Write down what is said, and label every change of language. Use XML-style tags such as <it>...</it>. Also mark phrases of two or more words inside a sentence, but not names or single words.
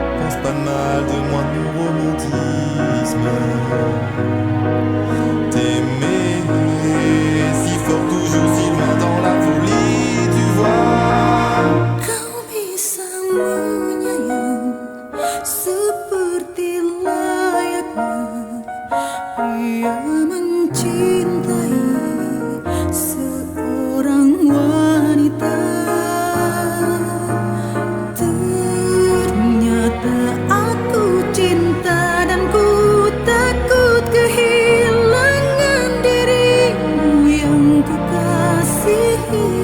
<fr>pense pas mal de moi, de mon romantisme. T'aimer si fort, toujours si loin dans la folie, tu vois.</fr> <id>Kau bisa menyayang seperti layaknya pria mencintai seorang wanita. Ternyata aku cinta dan ku takut kehilangan dirimu yang ku kasihi.</id>